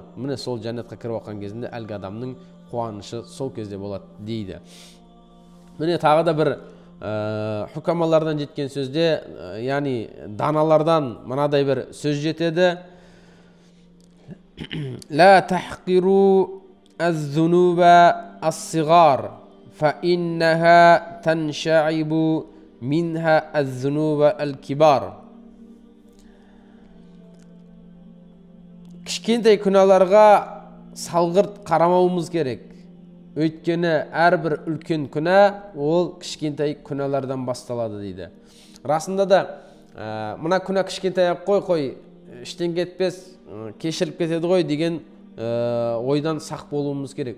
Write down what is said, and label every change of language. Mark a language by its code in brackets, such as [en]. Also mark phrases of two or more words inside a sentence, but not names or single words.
[kk] Міне сол жәннатқа кіріп отқан кезінде әлгі адамның қуанышы сол кезде болады дейді. Міне тағы да бір хукамалардан жеткен сөзде, яғни даналардан мынадай бір сөз жетеді. [ar] لا تحقروا الذنوب الصغار فإنها تنشأ منها الذنوب الكبار. [kk] Кішкентай күнәларға салғырт қарамауымыз керек. Өйткені әрбір үлкен күнә ол кішкентай күнәлардан басталады дейді. Расында да мына күнә кішкентай қой, іштен кетпес, кешіріп кетеді ғой деген ойдан сақ болуымыз керек.